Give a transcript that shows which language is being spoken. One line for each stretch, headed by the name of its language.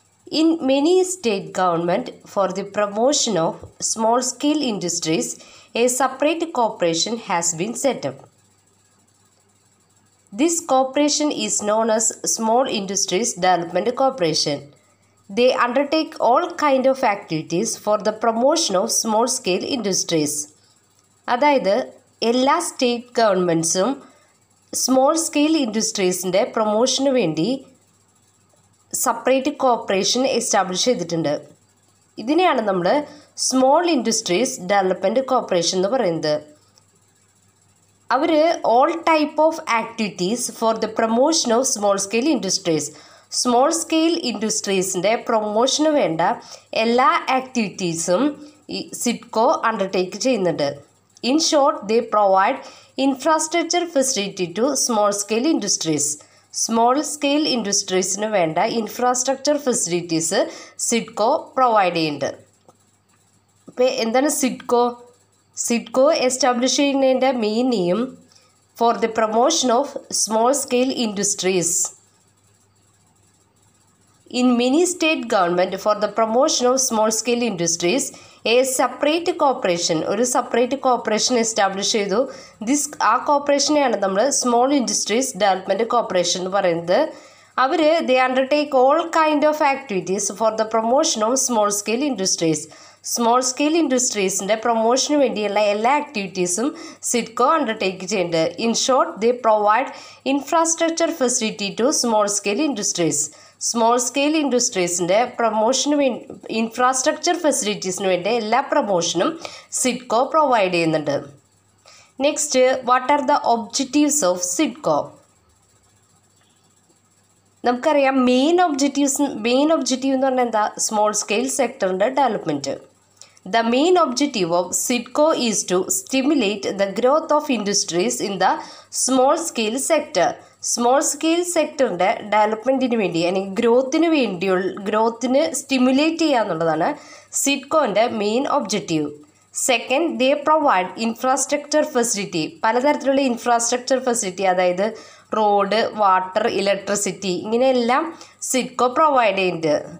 English: In many state government, for the promotion of small-scale industries, a separate corporation has been set up. This corporation is known as Small Industries Development Corporation. They undertake all kind of activities for the promotion of small-scale industries.
Malayalam: അതായത് എല്ലാ state ഗവൺമെൻറ്റ്സും small scale ഇൻഡസ്ട്രീസിൻ്റെ പ്രൊമോഷന് വേണ്ടി separate corporation establish ചെയ്തിട്ടുണ്ട്. ഇതിനെയാണ് നമ്മൾ small industries development corporation എന്ന് പറയുന്നത്. അവർ
English: all type of activities for the promotion of small scale industries,
Malayalam: small scale ഇൻഡസ്ട്രീസിൻ്റെ പ്രൊമോഷന് വേണ്ട എല്ലാ ആക്ടിവിറ്റീസും ഈ സിഡ്കോ അണ്ടർടേക്ക് ചെയ്യുന്നുണ്ട്.
English: In short, they provide infrastructure facility to small scale industries.
Malayalam: Small scale ഇൻഡസ്ട്രീസിന് വേണ്ട ഇൻഫ്രാസ്ട്രക്ചർ ഫെസിലിറ്റീസ് സിഡ്കോ പ്രൊവൈഡ് ചെയ്യുന്നുണ്ട്. ഇപ്പോൾ എന്താണ് സിഡ്കോ? സിഡ്കോ എസ്റ്റാബ്ലിഷ് ചെയ്യുന്നതിൻ്റെ main aim
English: For the promotion of small scale industries. In many state government, for the promotion of small scale industries, a separate corporation,
Malayalam: ഒരു separate corporation establish ചെയ്തു. ആ കോർപ്പറേഷനെയാണ് നമ്മൾ small industries development corporation എന്ന് പറയുന്നത്.
English: അവർ they undertake all kind of activities for the promotion of small scale industries.
Malayalam: Small scale ഇൻഡസ്ട്രീസിൻ്റെ പ്രൊമോഷന് വേണ്ടിയുള്ള എല്ലാ ആക്ടിവിറ്റീസും SIDCO undertake ചെയ്യുന്നുണ്ട്.
English: In short, they provide infrastructure facility to small scale industries.
Malayalam: Small scale ഇൻഡസ്ട്രീസിൻ്റെ പ്രൊമോഷന് വേണ്ടി infrastructure ഫെസിലിറ്റീസിന് വേണ്ടി എല്ലാ പ്രൊമോഷനും SIDCO provide ചെയ്യുന്നുണ്ട്.
English: Next, what are the objectives of SIDCO?
Malayalam: നമുക്കറിയാം main objective എന്ന് പറഞ്ഞാൽ എന്താ? Small scale സെക്ടറിൻ്റെ development.
English: The main objective of SIDCO is to stimulate the growth of industries in the small scale sector.
Malayalam: Small scale സെക്ടറിൻ്റെ ഡെവലപ്മെൻറ്റിന് വേണ്ടി അല്ലെങ്കിൽ ഗ്രോത്തിന് stimulate ചെയ്യുക എന്നുള്ളതാണ് സിഡ്കോൻ്റെ main objective.
English: Second, they provide infrastructure facility.
Malayalam: പലതരത്തിലുള്ള infrastructure facility, അതായത് road, water, electricity, ഇങ്ങനെയെല്ലാം SIDCO provide ചെയ്യുന്നുണ്ട്.